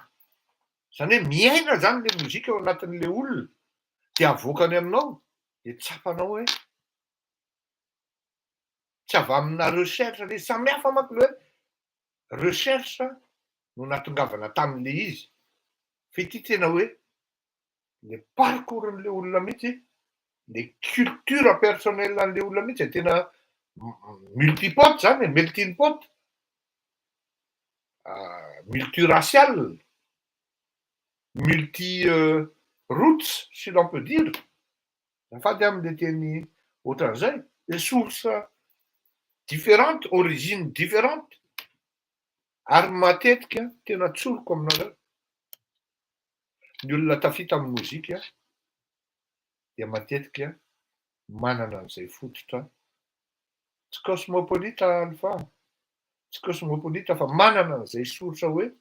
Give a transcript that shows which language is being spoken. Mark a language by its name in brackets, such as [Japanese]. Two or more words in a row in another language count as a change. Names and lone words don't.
[Malagasy] Zany hoe miaina zany le mozika ao anatin'le olona de avoakany aminao de tsapanao hoe tsy avy amina recherche le samy hafa manko le hoe recherche no natongavana tamin'le izy. Fa ity tena hoe le parcourn'le olona mihitsy, le [French] culture personnelle [Malagasy] an'le olona mihitsy e tena multipote zany e, [English] melting pot, multiracial, multi roots [French] si l'on peut dire. [Malagasy] Azafady am'le teny ohatran'izay, [French] de source différente, origine différente [Malagasy] ary matetika tena tsoriko aminareo. Ny olona tafita amin'ny mozika dia matetika manana an'izay fototra tsy cosmopolite Alpha, tsy cosmopolite fa manana an'izay soratra hoe